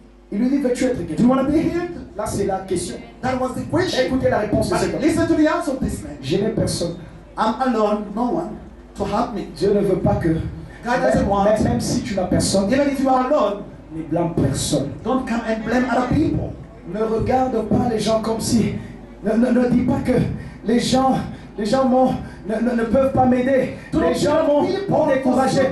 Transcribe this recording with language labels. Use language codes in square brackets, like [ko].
[fr] Il lui dit, veux-tu être guéri? [en] Do you want to be healed? [fr] Là, c'est la question. [en] That was the question. [fr] Écoutez la réponse de cet [en] But [fr] homme. [en] listen to the answer of this man. [fr] Je n'ai personne. [en] I'm alone, no one to help me. [fr] Dieu ne veut pas que, [en] God doesn't want. [fr] même si tu n'as personne, [en] Even if you are alone, [fr] ne blâme personne. [en] don't come and blame other people. [fr] Ne regarde pas les gens comme si. Ne dis pas que les gens ne peuvent pas m'aider. Les gens m'ont découragé.